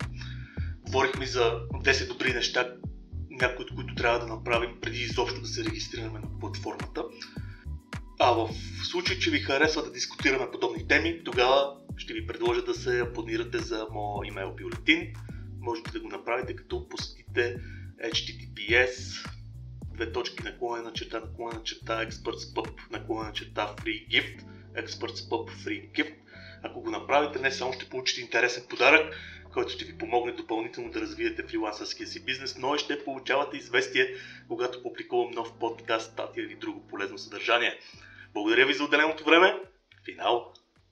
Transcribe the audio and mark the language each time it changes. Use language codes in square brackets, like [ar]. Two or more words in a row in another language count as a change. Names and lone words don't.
[bg] Говорихме за 10 добри неща, някои от които трябва да направим преди изобщо да се регистрираме на платформата. А в случай, че ви харесва да дискутираме подобни теми, тогава ще ви предложа да се абонирате за моя имейл бюлетин. Можете да го направите като посетите https://expertspub/freegift expertspub free gift. Ако го направите, не само ще получите интересен подарък, който ще ви помогне допълнително да развиете фрилансърския си бизнес, но и ще получавате известие, когато публикувам нов подкаст, статия или друго полезно съдържание. Благодаря ви за отделеното време. Финал!